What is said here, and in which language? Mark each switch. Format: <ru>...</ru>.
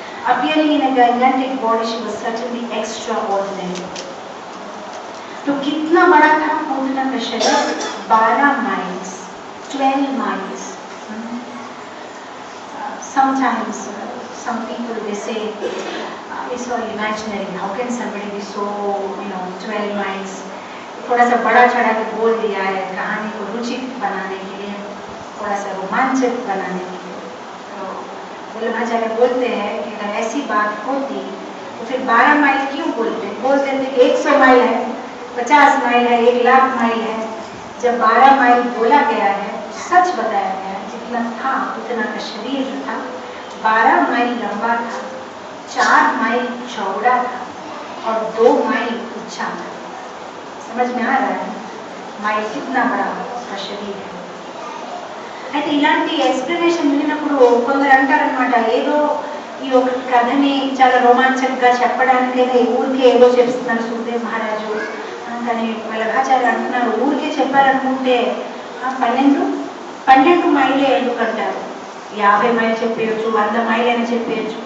<en>Appearing in a gigantic body, she was certainly extraordinary.</en> <hi>तो कितना बड़ा था पूतना का शरीर?</hi> <en>12 miles, 12 miles. Sometimes some people they say it's all imaginary. How can somebody be so 12 miles?</en> <hi>थोड़ा सा बड़ा चढ़ा के बोल दिया है कहानी को रुचित बनाने के लिए, थोड़ा सा रोमांचक बनाने के लिए। तो वल्लभाचार्य बोलते हैं कि अगर ऐसी बात होती तो फिर 12 माइल क्यों बोलते थे कि 100 माइल है, 50 माइल है, 1 लाख माइल है। जब 12 माइल बोला गया है, सच बताया गया है, जितना था उतना का शरीर जो था 12 माइल लंबा था, 4 माइल चौड़ा था और 2 माइल ऊंचा था। समझ में आ रहा है माइल कितना बड़ा उसका शरीर है?</hi> <te>అయితే ఇలాంటి ఎక్స్ప్లెనేషన్ విన్నప్పుడు కొందరు అంటారనమాట, ఏదో ఈ ఒక కథని చాలా రోమాంచకంగా చెప్పడానికైనా ఊరికే ఏదో చెప్తున్నారు సుఖదేవ్ మహారాజు. కానీ వల్లభాచార్య అంటున్నారు, ఊరికే చెప్పారనుకుంటే 12 మైలే ఎందుకంటారు, 50 మైలు చెప్పేయచ్చు, 100 మైలు అని చెప్పేయచ్చు.</te>